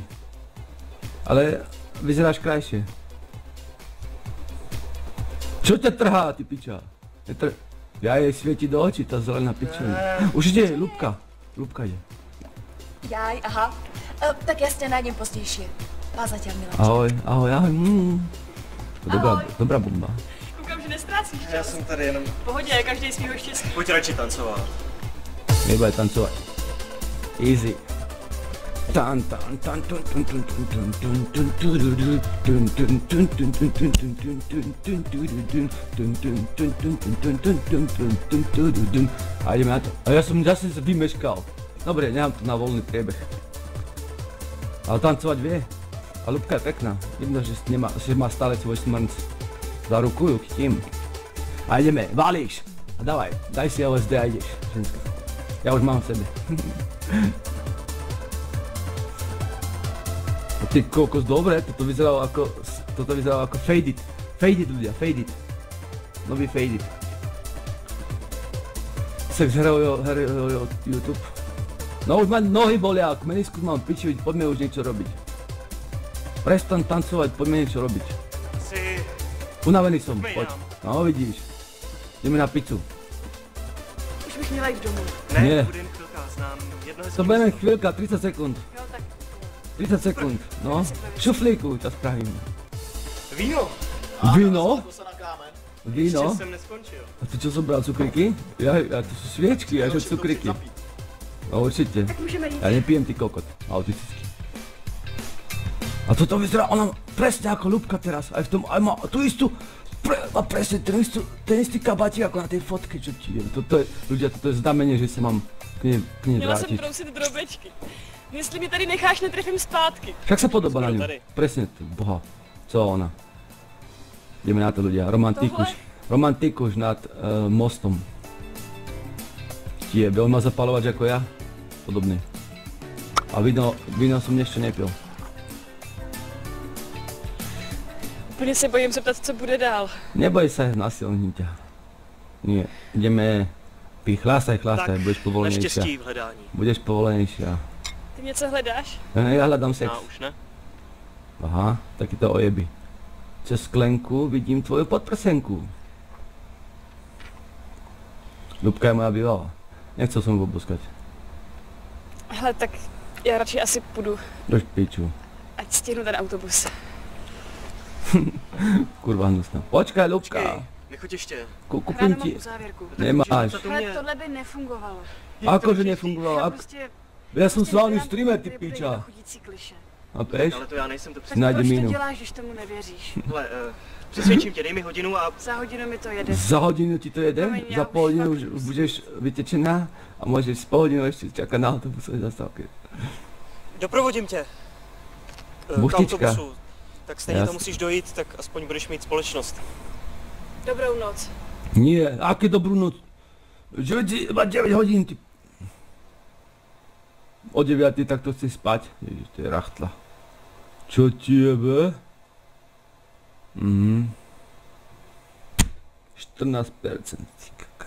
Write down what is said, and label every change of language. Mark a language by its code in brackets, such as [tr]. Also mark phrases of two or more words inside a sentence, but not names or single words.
[sk] Ale vyzeráš krajšie. Čo ťa trhá, ty piča? Ja jej svieti do očí, tá zelená pičovina. Už ide, Ľubka. Ľubka ide. Jaj, aha. Tak ja si ťa nájdem pozdejšie. Pa zatiaľ, Miláček. Ahoj, ahoj, ahoj. Dobrá bomba. [cs] Koukám, že nestrácíš Já čas. jsem tady jenom... V pohodě, každý svýho štěstí. Pojď radši tancovat. [sk] Nebude tancovať. Easy. Tan tan tan tun tun tun tun tun tun tun tududu, tun tun tun tun tun tun tun tun tun tun tududu, tun tun tun tun tun tun tun tun tun tun tududu. A ideme na to. A ja som zase sa vymeškal. Dobre, nechám to na voľný priebeh. Ale tancovať vie. A Ľubka je pekná. Vidno, že má stále svoj smrnc. Za ruku ju chytím. A ideme, valíš. A dávaj, daj si LSD a ideš, ženská. Ja už mám v sebe. Ty kokos, dobre, toto vyzeralo ako Fade It. Fade It ľudia, Fade It. Nový Fade It. Sex hero YouTube. No už ma nohy bolia, ako meniskus mám piči, poďme už niečo robiť. Prestan tancovať, poďme niečo robiť. Si... Unavený som, poď. No vidíš. Ideme na pizzu. [cs] Už bych měla jít domů. Ne, [sk] Nie. [cs] budem chvilka, znám jedno hezký [sk] To budeme [cs] místo. [sk] chvíľka, 30 sekúnd. [cs] Jo, tak [sk] 30 sekúnd, no. V šuflíku ťa spravím. [cs] Víno! [sk] Víno? [cs] To se na kámen. [sk] Víno? [cs] Ještě jsem neskončil. [sk] A ty čo zobral, cukriky? Ja to sú sviečky, ja že cukriky. No určite. [cs] tak můžeme jít. [sk] Ja nepijem ty kokot, autistický. A toto vyzerá, ona presne ako Ľubka teraz, aj v tom, aj má tú istú, má presne ten istý kabátik ako na tej fotke, čo ti je. Toto je, ľudia, toto je znamenie, že sa mám k nej [cs] Měla jsem [sk] vrátiť. [cs] trousit drobečky. Jestli mě tady necháš, netrefím zpátky. [sk] Však sa podobá na ňu, [cs] tady. [sk] presne, boha, co ona. Ideme na to ľudia, romantikuš nad mostom. Tiebe, on má zapalovač ako ja, podobný. A víno som ešte nepil. [cs] Úplně se bojím zeptat, co bude dál. [sk] Neboj sa, nasilním ťa. Nie, ideme, chlástaj, [cs] Tak, [sk] budeš povolenejšia. [cs] neštěstí v hledání. [sk] Budeš povolenejšia. [cs] Ty něco hledáš? [sk] Ja hľadám sex. [cs] No, už ne? Aha, taky to ojeby. [sk] Cez sklenku vidím tvoju podprsenku. Ľubka je moja bývalá. Nechcel som ju oboskať. [cs] Hele, tak já radši asi půjdu, [sk] Drž piču. [cs] ať stihnu ten autobus. [sk] Kurva hnusná. Počkaj, Ľubka. [cs] Počkej, nechoď ještě. [sk] Kúpim [cs] Ráno [sk] ti. [cs] mám uzávěrku. [sk] Nemáš. [cs] To Ale mě... tohle by nefungovalo. [sk] Akože nefungovalo? [cs] Já prostě... [sk] Ja som s vámi [cs] dělám [sk] streamer, ty [cs] dobrý [sk] piča. [cs] chodící kliše. [sk] A peš? [cs] Ale to já nejsem to Tak přesně. [sk] Najdi [cs] proč [sk] mínu. [cs] to děláš, když tomu nevěříš? Hele, přesvědčím tě, dej mi hodinu a... Za hodinu mi to jede. [sk] Za hodinu ti to jede? [cs] Promiň, [sk] ja Za [cs] už [sk] pol hodinu [cs] fakt už musím. [sk] budeš vytečená a môžeš pol hodinu ešte čakať na autobusovej zastávke. [cs] Doprovodím tě. K [sk] Buchtička. [cs] autobusu. Tak stejně Jas- tam musíš dojít, tak aspoň budeš mít společnost. Dobrou noc. [sk] Nie, aké dobrú noc? 9 hodín, ty... O 9 takto chceš spať? Ježiš, to je rachtla. Čo tiebe? 14%, ty kakot.